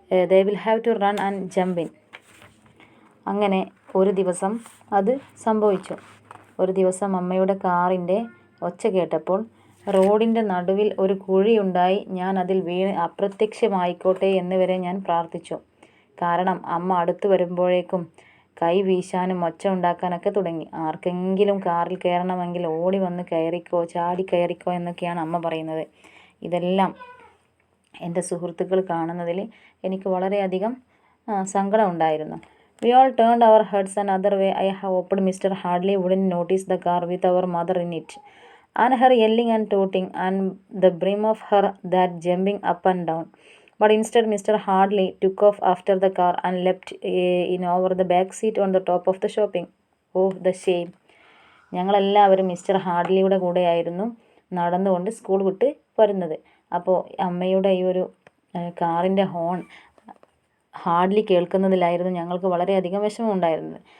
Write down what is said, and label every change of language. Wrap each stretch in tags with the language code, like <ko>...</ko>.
<en>They will have to run and jump in.</en> <ml>അങ്ങനെ ഒരു ദിവസം അത് സംഭവിച്ചു. ഒരു ദിവസം അമ്മയുടെ കാറിൻ്റെ ഒച്ച കേട്ടപ്പോൾ റോഡിൻ്റെ നടുവിൽ ഒരു കുഴിയുണ്ടായി. ഞാൻ അതിൽ വീണ് അപ്രത്യക്ഷമായിക്കോട്ടെ എന്ന് വരെ ഞാൻ പ്രാർത്ഥിച്ചു. കാരണം അമ്മ അടുത്ത് വരുമ്പോഴേക്കും കൈ വീശാനും ഒച്ച ഉണ്ടാക്കാനൊക്കെ തുടങ്ങി. ആർക്കെങ്കിലും കാറിൽ കയറണമെങ്കിൽ ഓടി വന്ന് കയറിക്കോ, ചാടി കയറിക്കോ എന്നൊക്കെയാണ് അമ്മ പറയുന്നത്. ഇതെല്ലാം എൻ്റെ സുഹൃത്തുക്കൾ കാണുന്നതിൽ എനിക്ക് വളരെയധികം സങ്കടം ഉണ്ടായിരുന്നു.</ml> <en>We all turned our heads another way. I hoped Mr. Hardley wouldn't notice the car with our mother in it, and her yelling and tooting, and the brim of her that jumping up and down. But instead, Mr. Hardley took off after the car and leapt in over the back seat on the top of the shopping. Oh, the shame!</en> <ml>ഞങ്ങളെല്ലാവരും mister ഹാർഡ്ലിയുടെ കൂടെയായിരുന്നു നടന്നുകൊണ്ട് school വിട്ട് വരുന്നത്. അപ്പോൾ അമ്മയുടെ ഈ ഒരു കാറിൻ്റെ ഹോൺ ഹാർഡ്ലി കേൾക്കുന്നതിലായിരുന്നു ഞങ്ങൾക്ക് വളരെയധികം വിഷമമുണ്ടായിരുന്നത്.</ml>